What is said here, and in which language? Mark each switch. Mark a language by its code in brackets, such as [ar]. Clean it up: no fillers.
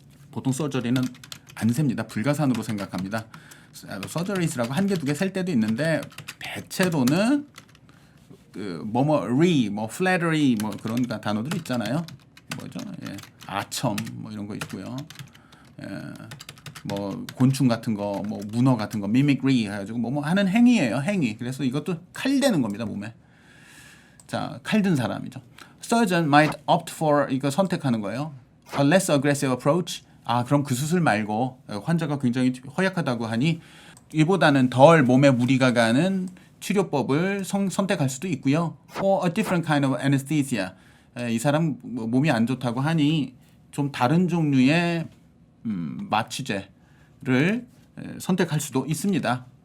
[ko] 보통 surgery는 안 셉니다. 불가산으로 생각합니다. surgeries라고 한 개, 두 개 셀 때도 있는데, 대체로는 flattery 그런 단어들 있잖아요. 뭐죠? 예. 아첨 이런 거 있고요. 곤충 같은 거, 문어 같은 거, mimicry 해가지고 뭐 하는 행위예요. 행위. 그래서 이것도 칼 대는 겁니다, 몸에. 자, 칼 든 사람이죠. [en] Surgeon might opt for, [ko] 이거 선택하는 거예요. [en] A less aggressive approach. [ko] 그럼 그 수술 말고, 환자가 굉장히 허약하다고 하니 이보다는 덜 몸에 무리가 가는 치료법을 선택할 수도 있고요. [en] Or a different kind of anesthesia. [ko] 이 사람 몸이 안 좋다고 하니 좀 다른 종류의 마취제를 선택할 수도 있습니다.